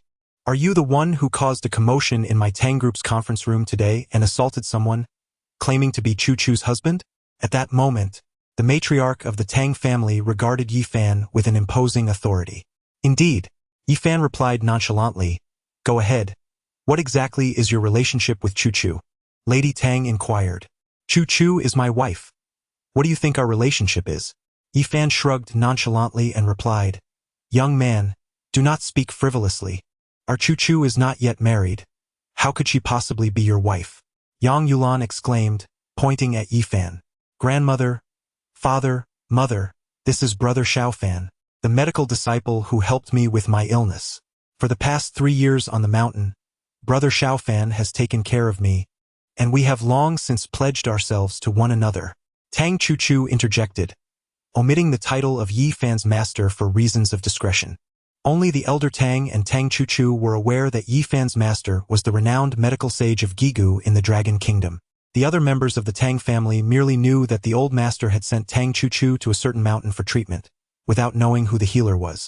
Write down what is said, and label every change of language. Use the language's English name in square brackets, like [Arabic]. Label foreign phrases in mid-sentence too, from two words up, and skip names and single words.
[English] Are you the one who caused a commotion in my Tang group's conference room today and assaulted someone, claiming to be Chu's husband? At that moment, the matriarch of the Tang family regarded Yifan with an imposing authority. Indeed, Yifan replied nonchalantly, Go ahead. What exactly is your relationship with Chu? Lady Tang inquired. Chu is my wife. What do you think our relationship is? Yifan shrugged nonchalantly and replied, Young man, do not speak frivolously. Our Chu is not yet married. How could she possibly be your wife? Yang Yulan exclaimed, pointing at Yifan. Grandmother, father, mother, this is Brother Xiaofan, the medical disciple who helped me with my illness. For the past 3 years on the mountain, Brother Xiaofan has taken care of me, and we have long since pledged ourselves to one another. Tang Chu interjected, omitting the title of Yifan's master for reasons of discretion. Only the elder Tang and Tang Chu were aware that Yifan's master was the renowned medical sage of Gigu in the Dragon Kingdom. The other members of the Tang family merely knew that the old master had sent Tang Chu to a certain mountain for treatment, without knowing who the healer was.